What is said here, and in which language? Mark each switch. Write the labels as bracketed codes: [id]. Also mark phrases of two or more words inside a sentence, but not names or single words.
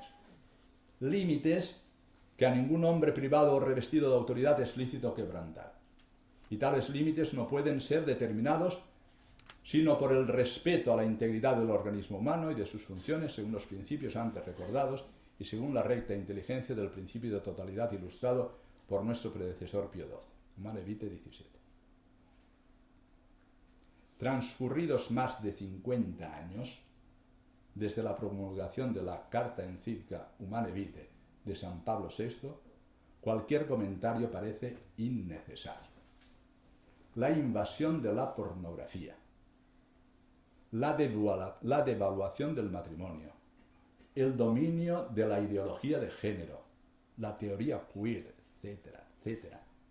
[es] Límites que a ningún hombre privado o revestido de autoridad es lícito quebrantar. Y tales límites no pueden ser determinados sino por el respeto a la integridad del organismo humano y de sus funciones según los principios antes recordados y según la recta inteligencia del principio de totalidad ilustrado por nuestro predecesor Pío XII. Humane Vitae 17. Transcurridos más de 50 años desde la promulgación de la Carta Encíclica Humane Vitae de San Pablo VI, cualquier comentario parece innecesario. La invasión de la pornografía, la devaluación del matrimonio, el dominio de la ideología de género, la teoría queer, etcétera, etcétera,